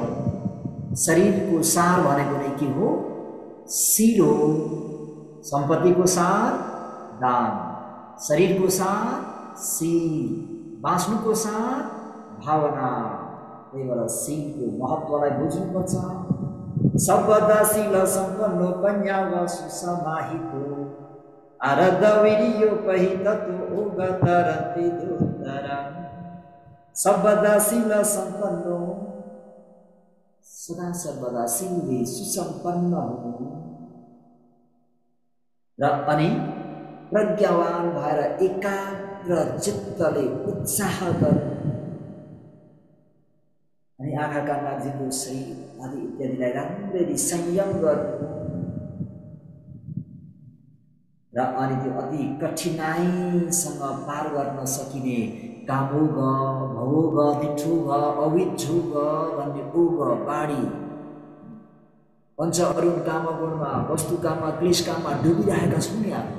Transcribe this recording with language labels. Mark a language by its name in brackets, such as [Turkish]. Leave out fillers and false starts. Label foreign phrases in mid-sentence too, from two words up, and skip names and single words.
[Nepali] शरीरको सार भनेको नै के हो? शील हो। सम्पत्तिको सार दान, शरीरको सार शील, बाँच्नुको सार भावना। त्यही भएर शीलको महत्त्वलाई बुझ्नुपर्छ। [Pali] सबदा शील सम्पन्नो पन्यावा सुसमाहितो आरद वीर्योपहिततो ओगतरति दुर्धरम्। सबदा शील सम्पन्नो, [Nepali] सदा सर्वदा शीलले सुसम्पन्न हुनु र अनि प्रज्ञावान भएर एकाग्र चित्तले उत्साह गर्नु अनि आँखाका नाजिको शरीर आदि इत्यादिलाई राम्ररी संयम गर्नु र अनि त्यो अति कठिनाइसँग पार गर्न सकिने कामोग, भवोग, दिठोग, अविच्छोग भन्ने ओग बाढी पञ्च अरुण काम गुणमा, वस्तु काममा, क्लेश काममा डुबिरहेका छौँ नि हामी।